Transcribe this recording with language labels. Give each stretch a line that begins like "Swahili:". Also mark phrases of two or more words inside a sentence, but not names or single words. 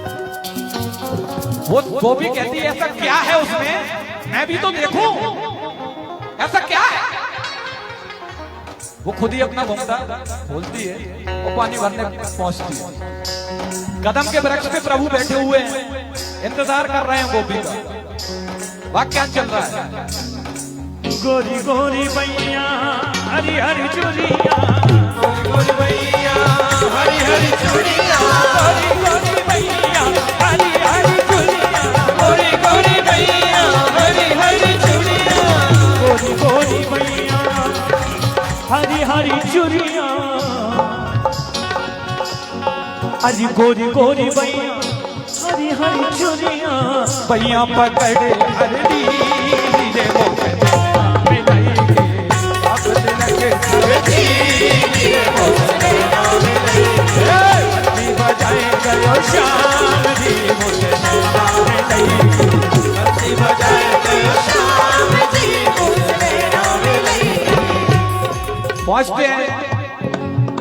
Hindi: वो भी कहती है ऐसा क्या है उसमें, मैं भी तो देखूं ऐसा क्या है। वो खुद ही अपना घूमता खोलती है और पानी भरने पहुंचती है। कदम के वृक्ष पे प्रभु बैठे हुए हैं, इंतजार कर रहे हैं गोपी का। वाक्य चल रहा है, गोरी गोरी बैया हरी हरी चूड़िया, गोरी गोरी बैया हरी हरी चूड़िया, गोरी गोरी बैया हरी हरी चूड़िया, गोरी गोरी बैया हरी हरी चूड़िया, गोरी गोरी बैया हरी हरी चूड़िया, अरे गोरी गोरी बैया हरी हरी चूड़िया, बैया पकड़े हरदी रे वो
Braj: बजाए गयो श्याम जी
Hindi: मुझे
Braj: बजाए गयो श्याम जी
Hindi: पहुंचते हैं।